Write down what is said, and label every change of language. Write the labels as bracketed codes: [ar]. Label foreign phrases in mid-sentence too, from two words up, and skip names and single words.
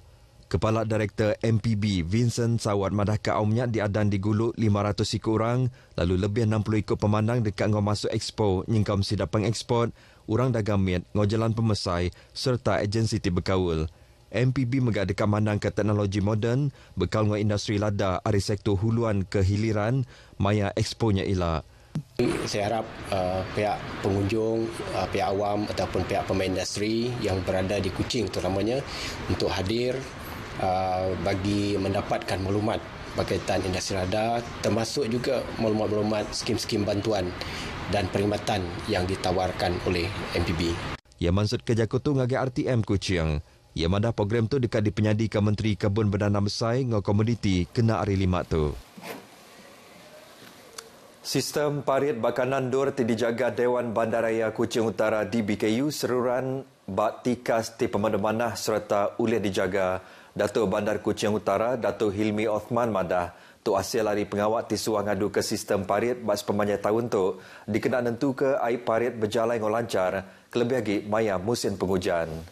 [iba] Kepala Direktur MPB Vincent Sawat madah ke aumnya diadan di Guluk 500 ikut orang, lalu lebih 60 ikut pemandang dekat ngau masuk expo nyingkam sidak pengeksport, orang dagang mit, ngau jalan pemesai serta agensi ti berkaul. MPB megak dekat mandang ke teknologi moden, bekal ngau industri lada dari sektor huluan ke hiliran, maya exponya elak. [ms] Saya harap pihak pengunjung, pihak awam ataupun pihak pemain industri yang berada di Kuching terutamanya untuk hadir bagi mendapatkan maklumat berkaitan industri lada termasuk juga maklumat-maklumat skim-skim bantuan dan perkhidmatan yang ditawarkan oleh MPB. [iba] Ia maksud kerja kutu ngagai RTM Kuching. Ia madah program tu dekat dipenyadikan Menteri Kebun Berdana Besar ngau komuniti kena hari 5 tu. Sistem parit bakanan dur dijaga Dewan Bandaraya Kuching Utara DBKU seruran bak tikas ti pemanah serta ulih dijaga Datuk Bandar Kuching Utara Datuk Hilmi Othman madah tu hasil hari pengawak ti suah ngadu ke sistem parit bak sepanjang tahun tu dikena nentu ke air parit berjalan ngau lancar kelebih lagi maya musim penghujan.